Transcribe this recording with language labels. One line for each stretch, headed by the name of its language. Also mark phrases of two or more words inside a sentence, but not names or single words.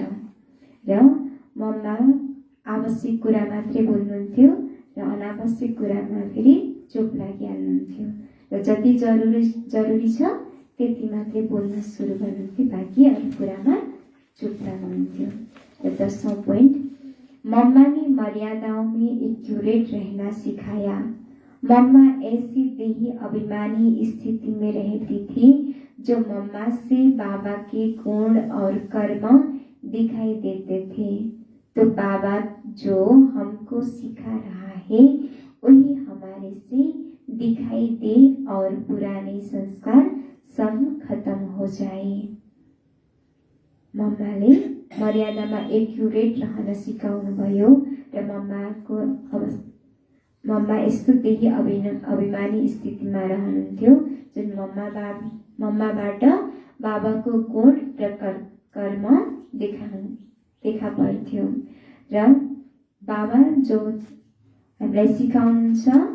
Nepali: र मम्मा आवश्यक कुरा मात्रै बोल्नुहुन्थ्यो र अनावश्यक कुरामा फेरि चुप लागिहाल्नुहुन्थ्यो। र जति जरुरी छ त्यति मात्रै बोल्न सुरु गर्नुहुन्थ्यो, बाँकी अरू कुरामा चुप रहनुहुन्थ्यो।
Hindi: र 10वां पॉइंट, मम्मा ने मर्यादाओं में एक्यूरेट रहना सिखाया। मम्मा ऐसी देही अभिमानी स्थिति में रहती थी जो मम्मा से बाबा के गुण और कर्म दिखाई देते थे, तो बाबा जो हमको सिखा रहा है वही हमारे से दिखाई दे और पुराने संस्कार सब खत्म हो जाए।
Nepali: मम्माले मर्यादामा एक्युरेट रहन सिकाउनु भयो र मम्मा यस्तो त्यही अभिमानी स्थितिमा रहनुहुन्थ्यो जुन मम्माबाट बाबाको गुण र कर्म देखा पर्थ्यो र बाबा जो हामीलाई सिकाउनुहुन्छ